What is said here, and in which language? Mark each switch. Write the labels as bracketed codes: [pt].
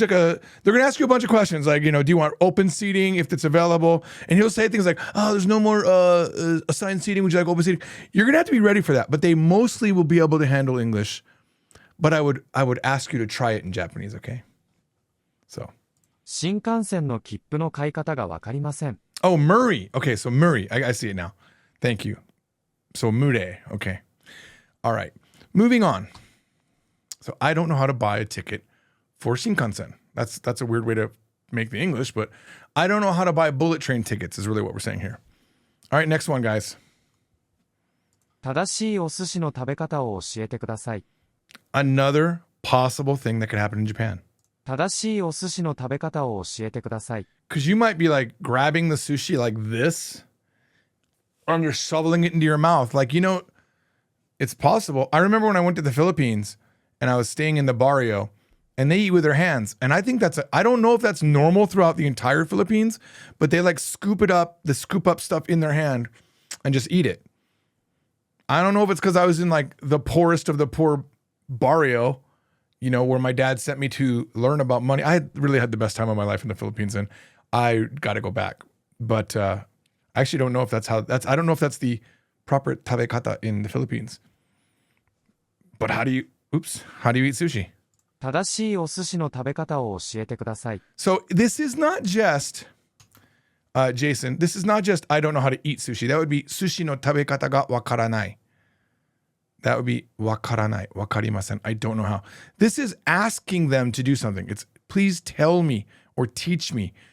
[en] They're going to ask you a bunch of questions. Like, do you want open seating if it's available? And he'll say things like, oh, there's no more assigned seating. Would you like open seating? You're going to have to be ready for that. But they mostly will be able to handle English. But I would ask you to try it in Japanese, okay? So. [ja] 新幹線の切符の買い方がわかりません。 [en] Oh, Murray. Okay, so Murray. I see it now. Thank you. So Mure. Okay. All right. Moving on. So I don't know how to buy a ticket for Shinkansen. That's a weird way to make the English, but I don't know how to buy bullet train tickets is really what we're saying here. All right, next one, guys. [ja] 正しいお寿司の食べ方を教えてください。 [en] Another possible thing that could happen in Japan. [ja] 正しいお寿司の食べ方を教えてください。 [en] Because you might be like grabbing the sushi like this, or you're shoveling it into your mouth. Like, it's possible. I remember when I went to the Philippines and I was staying in the barrio and they eat with their hands. And I think I don't know if that's normal throughout the entire Philippines, but they like scoop up stuff in their hand and just eat it. I don't know if it's because I was in like the poorest of the poor barrio, where my dad sent me to learn about money. I really had the best time of my life in the Philippines and I got to go back. But I actually don't know if I don't know if that's the proper tabe kata in the Philippines. But how do you eat sushi? [ja] 正しいお寿司の食べ方を教えてください。 [en] So this is not just, Jason, this is not just I don't know how to eat sushi. That would be [ja] sushi no tabekata ga wakaranai. [en] That would be [ja] wakaranai, wakarimasen. [en] I don't know how. This is asking them to do something. It's please tell me or teach me.